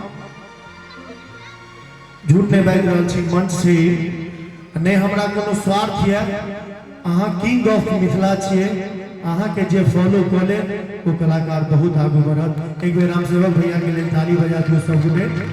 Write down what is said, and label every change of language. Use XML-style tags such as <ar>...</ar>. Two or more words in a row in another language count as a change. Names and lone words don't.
<mai>झूठ नहीं बाजि रहल छी मंच से नहीं हमरा कोनो स्वार्थ है अहाँ</mai> <en>King of</en> <mai>मिथिला छिए अहाँ के जे फॉलो कर ले वो कलाकार बहुत आगू बढ़त एक बेर राम सेवक भैया के लिए ताली बजा दियो सब गोटे</mai>